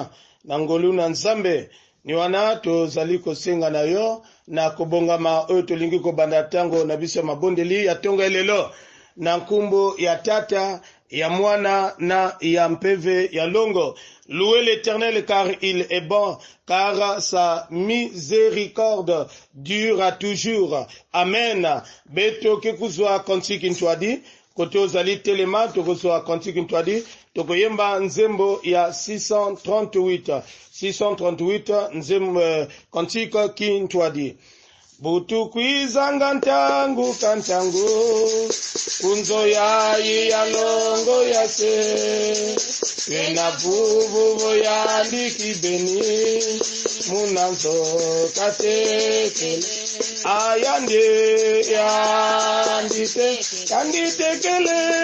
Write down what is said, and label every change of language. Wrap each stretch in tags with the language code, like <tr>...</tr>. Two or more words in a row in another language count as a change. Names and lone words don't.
<ln>Na ngolu na nzambe ni wana tozali kosenga na yo na kobongama oyo tolingi kobanda tango na biso mabondeli ya tonga elelo na nkumbo ya tata ya mwana na ya mpeve ya longo.</ln> <fr>Louez l'Éternel car il est bon, car sa miséricorde dure à toujours.</fr> <ktu>Amen. Beto kekuzwa konti kintwadi,</ktu> <ln>koto zali telema tokozwa konti kintwadi, tokoyemba nzembo ya 638 nzembo konti kintwadi.</ln> <kg>Butukwizanga ntangu kantangu kunzo yayi ya longo ya se wena vuvu ya ndikibeni munanzo katekele ayande yandite kanditekele</kg>